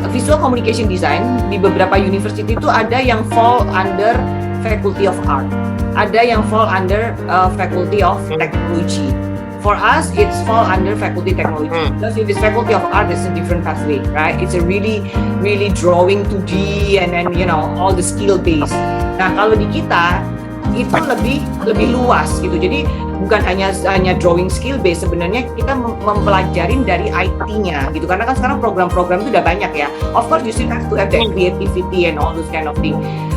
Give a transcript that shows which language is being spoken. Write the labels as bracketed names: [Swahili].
[English] Visual communication design [Indonesian] di beberapa [English] university [Indonesian] itu ada yang [English] fall under Faculty of Art, [Indonesian] ada yang [English] fall under Faculty of Technology. For us, it's fall under Faculty Technology. Because if it's Faculty of Art, it's a different pathway, right? It's a really drawing 2D and then all the skill based. [Indonesian] Nah, kalau di kita itu lebih luas gitu. Jadi bukan hanya drawing skill based, sebenarnya kita mempelajarin dari IT-nya gitu. Karena kan sekarang program-program itu udah banyak ya. [English] Of course you still have to have that creativity and all those kind of thing.